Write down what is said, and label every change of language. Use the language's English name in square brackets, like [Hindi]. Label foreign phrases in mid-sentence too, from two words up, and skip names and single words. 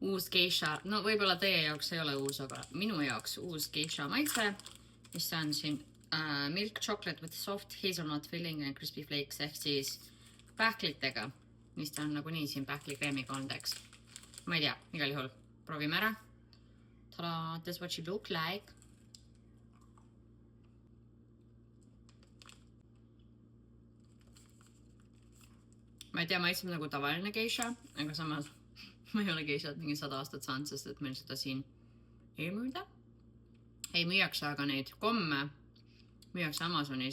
[Estonian] uus geisha, no võib-olla teie jaoks ei ole uus, aga minu jaoks uus geisha maitse, mis on siin [English] milk chocolate with soft hazelnut filling and crispy flakes [Estonian] ehk siis pähklitega, mis ta on nagunii siin pähklikreemiga olnud, eks. Ma ei tea, igal juhul proovime ära. [English] Tada, this is what she look like. [Estonian] Ma ei tea, maitseb nagu tavaline geisha, aga samas ma ei ole geishat mingi 100 aastat saanud, sest et meil seda siin ei müüda. Ei müüakse, aga neid komme müüakse Amazonis.